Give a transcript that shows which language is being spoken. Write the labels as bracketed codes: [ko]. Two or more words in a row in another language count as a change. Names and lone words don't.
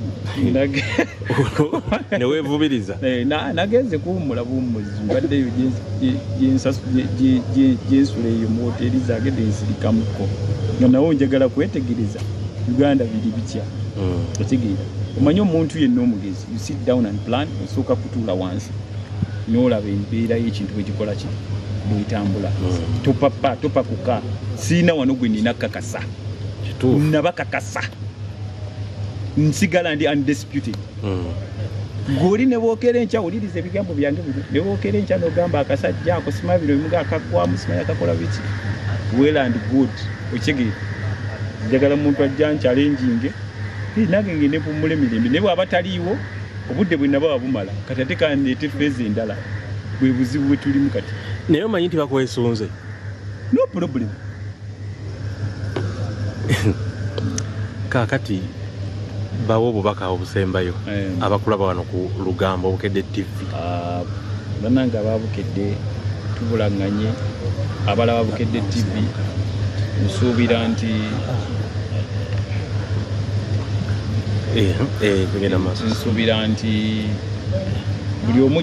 [lg] neweevubiriza nagenze kuwummula buwummuzi mbaddeyo gyensula eyo mu hoteri zange densirikamuko nga nawo njagala kwetegereza Uganda biri bitya otegeera omanyi omuntu yenna omugezi you [en] sit down and plan [lg] osooka kutuula wansi n'olaba embeera y'ekintu bwekikola ki bwetambula topakuka siina wano gwe nina kakasa nabakakasa nsigala ndi undisputed goli ne bookera enkya wuliriza ebigambo byange bino ne bookera enkya n'ogamba akasajja ako simabiro emuga akagwamu simanyi akakola biki [en] well and good [lg] okitegeera njagala muntu ajja nchalenjinge nange ngende mpumule mirembe ne bw'aba taliiwo obudde bwe naba bumala kati ate kandeete feezi endala bwe buzibu bwe tulimu kati naye omanyi nti bakwesunze [en] no problem [lg] kaakati bawo obubaka obusembayo abakulaba wano ku Lugambo Obukedde TV bananga ababukedde tubulanganye abalaba Bukedde TV nsuubira nti nsuubira nti buli omu